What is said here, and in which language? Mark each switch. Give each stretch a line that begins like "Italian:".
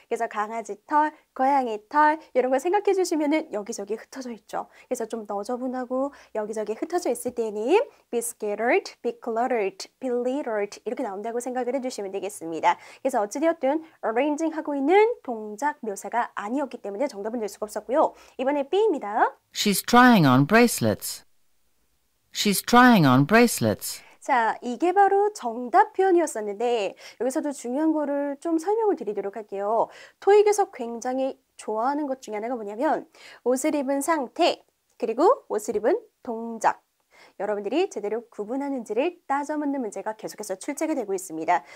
Korean: 그래서 강아지 털, 고양이 털 이런 거 생각해 주시면은 여기저기 흩어져 있죠. 그래서 좀 너저분하고 여기저기 흩어져 있을 때는
English: be scattered, be cluttered, be littered
Korean: 이렇게 나온다고 생각을 해주시면 되겠습니다. 그래서 어찌되었든 arranging 하고 있는 동작 묘사가 아니었기 때문에 정답은 될 수가 없었고요. 이번에 B입니다.
English: She's trying on bracelets. She's trying on bracelets.
Korean: 자, 이게 바로 정답 표현이었었는데 여기서도 중요한 거를 좀 설명을 드리도록 할게요. 토익에서 굉장히 좋아하는 것 중에 하나가 뭐냐면 옷을 입은 상태 그리고 옷을 입은 동작 여러분들이 제대로 구분하는지를 따져 묻는 문제가 계속해서 출제가 되고 있습니다.